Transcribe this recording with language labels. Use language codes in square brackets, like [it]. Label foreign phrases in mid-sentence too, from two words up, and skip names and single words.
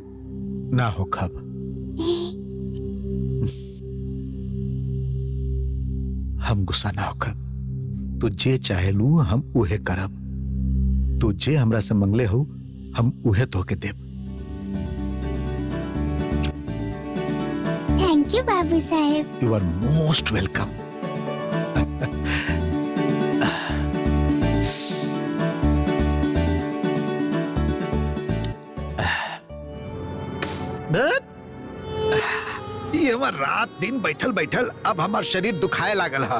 [bho] ना हो खब। हम गुस्सा ना हो खब। तू जे चाहे लू हम उहे करब। तू जे हमरा से मंगले हो हम उहे तोहके देब। [en] thank you [bho] बाबू साहेब। [en] you are most welcome. [bho] ये हमार रात दिन बैठल बैठल अब हमार शरीर दुखाए लागल हा।